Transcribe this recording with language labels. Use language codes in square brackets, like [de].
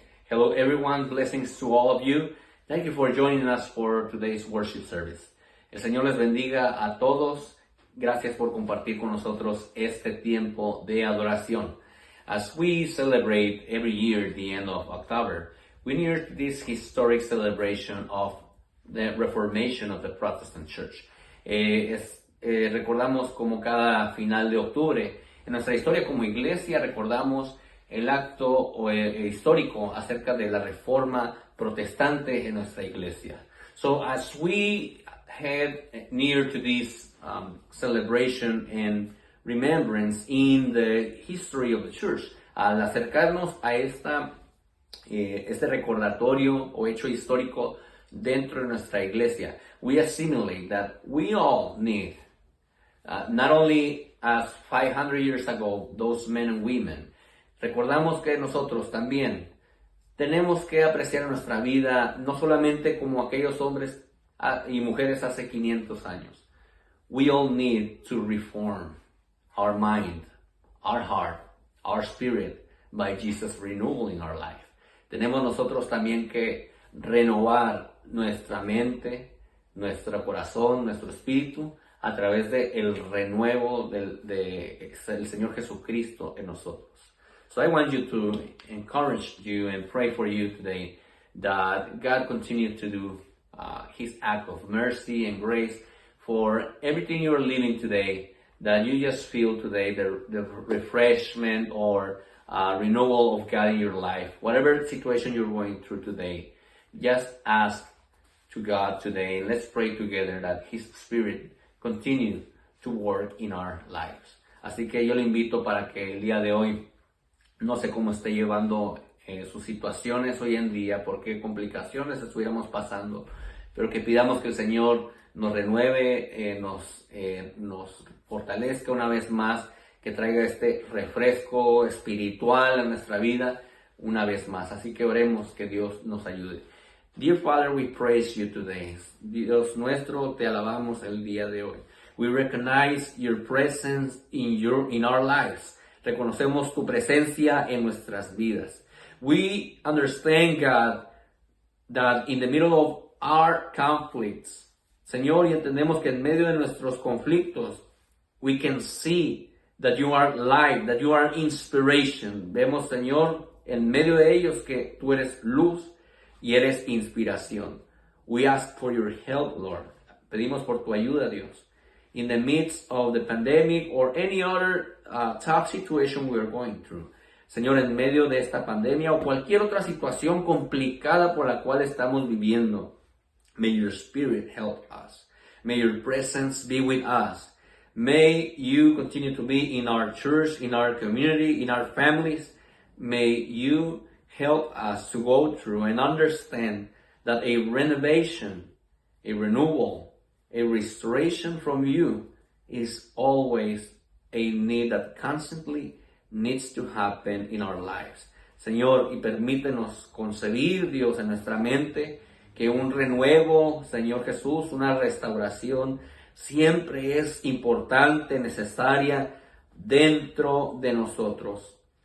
[en] Hello everyone, blessings to all of you. Thank you for joining us for today's worship service. [es] El Señor les bendiga a todos. Gracias por compartir con nosotros este tiempo de adoración. [en] As we celebrate every year the end of October, we near this historic celebration of the Reformation of the Protestant Church. [es] Recordamos como cada final de octubre, en nuestra historia como iglesia recordamos el acto histórico acerca de la reforma protestante en nuestra iglesia. [en] So as we head near to this celebration and remembrance in the history of the church, [es] al acercarnos a este recordatorio o hecho histórico dentro de nuestra iglesia, [en] we assimilate that we all need, not only as 500 years ago, those men and women, [es] recordamos que nosotros también tenemos que apreciar nuestra vida no solamente como aquellos hombres y mujeres hace 500 años. [en] We all need to reform our mind, our heart, our spirit by Jesus renewing our life. [es] Tenemos nosotros también que renovar nuestra mente, nuestro corazón, nuestro espíritu a través del renuevo del Señor Jesucristo en nosotros. [en] So I want you to encourage you and pray for you today that God continue to do His act of mercy and grace for everything you're living today, that you just feel today the refreshment or renewal of God in your life. Whatever situation you're going through today, just ask to God today. Let's pray together that His Spirit continue to work in our lives. [es] Así que yo le invito para que el día de hoy, no sé cómo esté llevando sus situaciones hoy en día, por qué complicaciones estuviéramos pasando, pero que pidamos que el Señor nos renueve, nos fortalezca una vez más, que traiga este refresco espiritual a nuestra vida una vez más. Así que oremos que Dios nos ayude. [en] Dear Father, we praise you today. [es] Dios nuestro, te alabamos el día de hoy. [en] We recognize your presence in our lives. [es] Reconocemos tu presencia en nuestras vidas. [en] We understand, God, that in the middle of our conflicts, [es] Señor, y entendemos que en medio de nuestros conflictos, [en] we can see that you are light, that you are inspiration. [es] Vemos, Señor, en medio de ellos que tú eres luz y eres inspiración. [en] We ask for your help, Lord. [es] Pedimos por tu ayuda, Dios. [en] In the midst of the pandemic or any other tough situation we are going through. [es] Señor, en medio de esta pandemia o cualquier otra situación complicada por la cual estamos viviendo, [en] may your Spirit help us. May your presence be with us. May you continue to be in our church, in our community, in our families. May you help us to go through and understand that a renovation, a renewal, a restoration from you is always a need that constantly needs to happen in our lives. [es] Señor, y permítenos concebir, Dios, en nuestra mente que un renuevo, Señor Jesús, una restauración siempre es importante, necesaria dentro de nosotros.